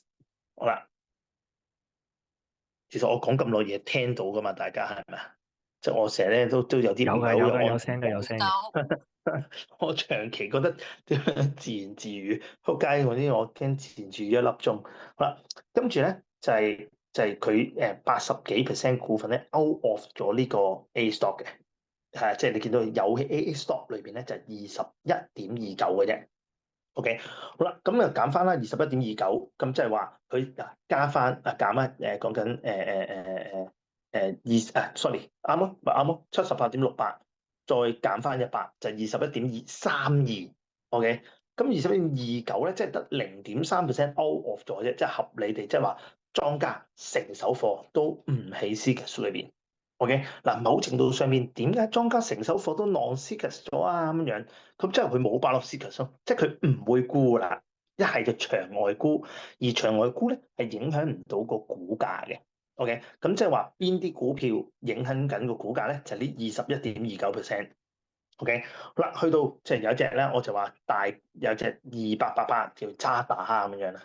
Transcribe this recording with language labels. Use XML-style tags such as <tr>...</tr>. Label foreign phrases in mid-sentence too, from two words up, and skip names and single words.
<yue>好啦，其實我講咁耐嘢聽到噶嘛，大家係咪啊？即係我成日咧都有啲唔係好有安全感。有聲嘅。我長期覺得點樣自言自語，仆街嗰啲我驚自言自語1粒鐘。好啦，跟住咧就係佢80幾% 股份咧</yue> <en>out of</en> <yue>咗呢個 A stock 嘅，係即係你見到有 A stock 裏邊咧就係21.29嘅啫。OK，好啦，咁啊減翻啦21.29，咁即係話佢加翻減翻講緊 sorry 啱咯，咪啱咯，78.68再減翻100就21.32。OK，咁21.29咧，即係得0.3%</yue> <en>out of</en> <yue>咗啫，即係合理地，即係話莊家成手貨都唔喺 CCASS 裏邊。OK，嗱，某程度上面點解莊家成手貨都 non-CCASS 咗啊咁樣？咁即係佢冇擺落 CCASS 咯，即係佢唔會沽啦，一係就場外沽，而場外沽咧係影響唔到個股價嘅。OK，咁即係話邊啲股票影響緊個股價咧？就係呢21.29%。OK，好啦，去到即係有一隻咧，我就話有隻2888叫渣打咁樣啦。</yue>